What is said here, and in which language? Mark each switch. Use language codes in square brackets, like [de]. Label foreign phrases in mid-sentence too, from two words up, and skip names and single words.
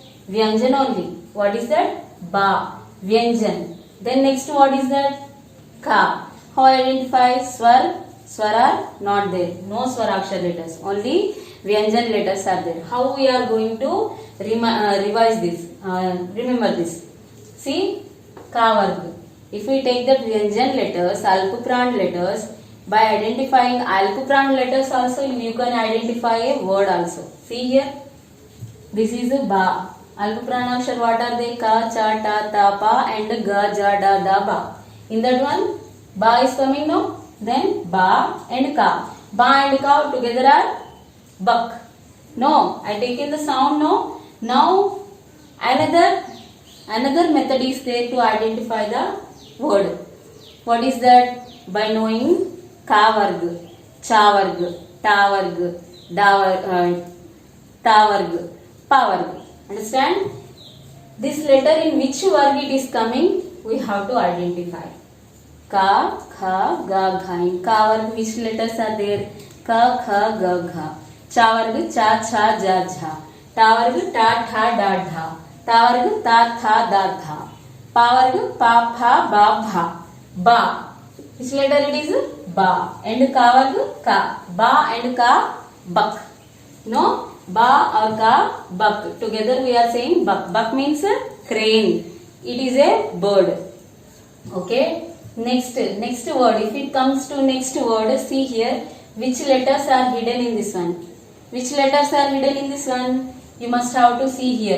[en] Vyanjan only. What is that? Ba. Vyanjan. Then next, what is that? Ka. How I identify? Swar. Swar are not there. No swarakshar letters. Only Vyanjan letters are there. How we are going to revise this? Remember this. See? Ka varg. If we take that Vyanjan letters, Alpupran letters, by identifying Alpupran letters also, you can identify a word also. See here. This is a ba. Alpupranakshar, what are they? Ka, cha, ta, ta, pa, and ga, ja, da, da, ba. In that one, ba is coming now. Then ba and ka. Ba and ka together are buck. No, I taken the sound no. Now another method is there to identify the word. What is that? By knowing ka varg, cha varg, ta varg, da varg, ta varg, pa varg. Understand? This letter in which varg it is coming, we have to identify. Ka, kha, ga, gha. In ka varg, which letters are there? Ka, kha, ga, gha. Cha varg, cha, cha, ja, jha. Ta varg, ta, tha, da, dha. Ta varg, ta, tha, da, dha. Pa varg, pa, pha, ba, bha. Ba. Which letter it is? Ba. And ka varg ka. Ba and ka, buck. No, ba or ka, buck. Together we are saying buck. Buck means crane. It is a bird. Okay. Next word. If it comes to next word, see here. Which letters are hidden in this one? Which letters are hidden in this one? You must have to see here.